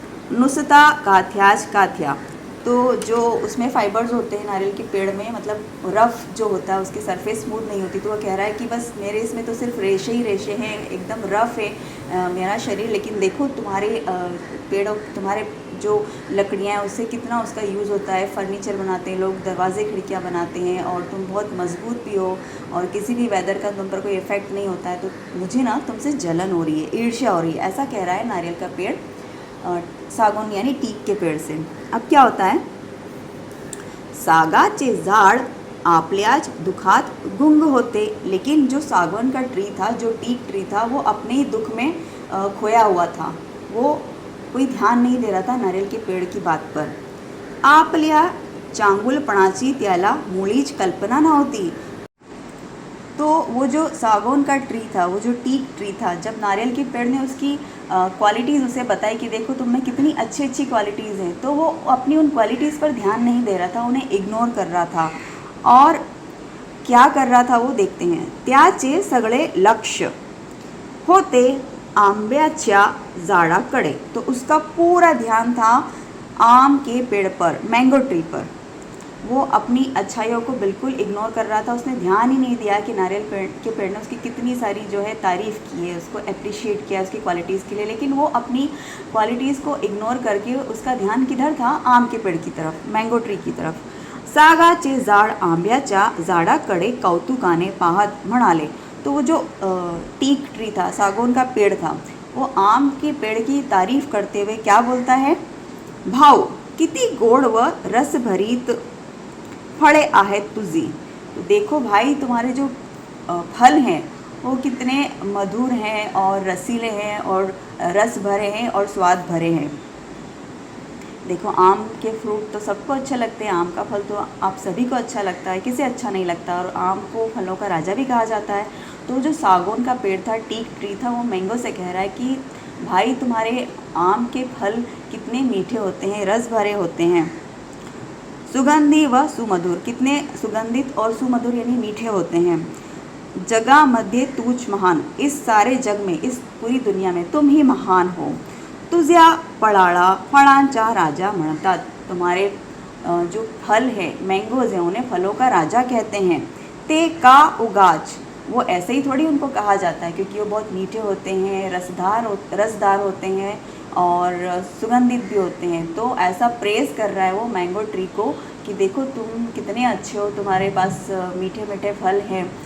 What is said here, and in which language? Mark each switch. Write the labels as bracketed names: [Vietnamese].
[Hindi] नुसता काथ्याज काथ्या, तो जो उसमें फाइबर्स होते हैं नारियल के पेड़ में, मतलब रफ़ जो होता है, उसकी सरफेस स्मूथ नहीं होती, तो वो कह रहा है कि बस मेरे इसमें तो सिर्फ रेशे ही रेशे हैं, एकदम रफ़ है मेरा शरीर, लेकिन देखो तुम्हारे पेड़ों, तुम्हारे जो लकड़ियाँ हैं उससे कितना उसका यूज़ होता है, फर्नीचर बनाते हैं लोग, दरवाजे खिड़कियाँ बनाते हैं, और तुम बहुत मजबूत भी हो और किसी भी वेदर का तुम पर कोई इफ़ेक्ट नहीं होता है। तो मुझे ना तुमसे जलन हो रही है, ईर्ष्या हो रही है, ऐसा कह रहा है नारियल का पेड़ सागौन यानी टीक के पेड़ से। अब क्या होता है, [Marathi] सागाचे झाड आपल्याच दुखात गुंग होते। [Hindi] लेकिन जो सागौन का ट्री था, जो टीक ट्री था, वो अपने ही दुख में खोया हुआ था। वो कोई ध्यान नहीं दे रहा था नारियल के पेड़ की बात पर। [Marathi] आपल्या चांगुलपणाची त्याला मुळीच कल्पना नव्हती। [Hindi] तो वो जो सागौन का ट्री था, वो जो टीक ट्री था, जब नारियल के पेड़ ने उसकी क्वालिटीज़ उसे बताई कि देखो तुम में कितनी अच्छी अच्छी क्वालिटीज़ हैं, तो वो अपनी उन क्वालिटीज़ पर ध्यान नहीं दे रहा था, उन्हें इग्नोर कर रहा था। और क्या कर रहा था वो देखते हैं। [Marathi] त्याचे सगळे लक्ष होते आंब्याच्या झाडाकडे। [Hindi] तो उसका पूरा ध्यान था आम के पेड़ पर, मैंगो ट्री पर। वो अपनी अच्छाइयों को बिल्कुल इग्नोर कर रहा था। उसने ध्यान ही नहीं दिया कि नारियल के पेड़ ने उसकी कितनी सारी जो है तारीफ़ की है, उसको अप्रिशिएट किया उसकी क्वालिटीज़ के लिए। लेकिन वो अपनी क्वालिटीज़ को इग्नोर करके उसका ध्यान किधर था, आम के पेड़ की तरफ, मैंगो ट्री की तरफ। [Marathi] सागाचे झाड आंब्याच्या झाडाकडे कौतुकाने पाहत म्हणाले। [Hindi] तो वो जो टीक ट्री था, सागौन का पेड़ था, वो आम के पेड़ की तारीफ़ करते हुए क्या बोलता है, [Marathi] भाऊ किती गोड व रसभरीत फळे आहेत तुझी। [Hindi] तो देखो भाई, तुम्हारे जो फल हैं वो कितने मधुर हैं और रसीले हैं और रस भरे हैं और स्वाद भरे हैं। देखो, आम के फ्रूट तो सबको अच्छे लगते हैं, आम का फल तो आप सभी को अच्छा लगता है, किसे अच्छा नहीं लगता। और आम को फलों का राजा भी कहा जाता है। तो जो सागौन का पेड़ था, टीक ट्री था, वो मैंगो से कह रहा है कि भाई तुम्हारे आम के फल कितने मीठे होते हैं, रस भरे होते हैं। [Marathi] सुगंधी व सुमधुर, [Hindi] कितने सुगंधित और सुमधुर यानी मीठे होते हैं। [Marathi] जगामध्ये तूच महान, [Hindi] इस सारे जग में, इस पूरी दुनिया में तुम ही महान हो। [Marathi] तुझ्या फळाला फळांचा राजा म्हणतात। [Hindi] तुम्हारे जो फल है, मैंगोज हैं, उन्हें फलों का राजा कहते हैं। [Marathi] ते का उगाच, [Hindi] वो ऐसे ही थोड़ी उनको कहा जाता है, क्योंकि वो बहुत मीठे होते हैं, रसदार होते हैं और सुगंधित भी होते हैं। तो ऐसा प्रेज़ कर रहा है वो मैंगो ट्री को कि देखो तुम कितने अच्छे हो, तुम्हारे पास मीठे मीठे फल हैं।